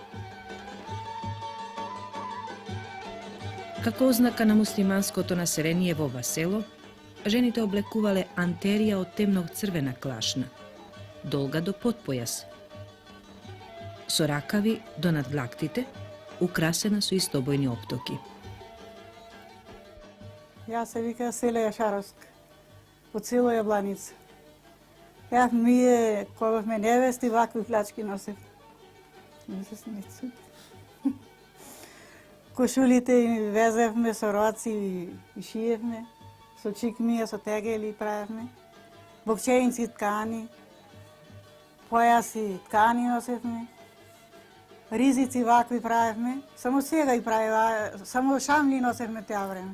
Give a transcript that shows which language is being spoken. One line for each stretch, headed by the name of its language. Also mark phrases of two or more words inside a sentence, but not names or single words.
Macedonian: Како ознака на муслиманско то насерение во ова село, жените облекувале антерија од темног црвена клашна, долга до потпојас, со ракави до надлактите, украсена су и стобојни оптоки. Ja se vika Селия Шаровска, от село Ябланица. Бях ние, кога сме невести, вакви плячки носех. Не се смеете. Кошулите им везевме со роци и шиевме, со чикмија, со тегели правевме, бокчеинци ткани, појаси ткани носевме, ризици вакви правевме, само сега и правева, само шамли носевме тя време.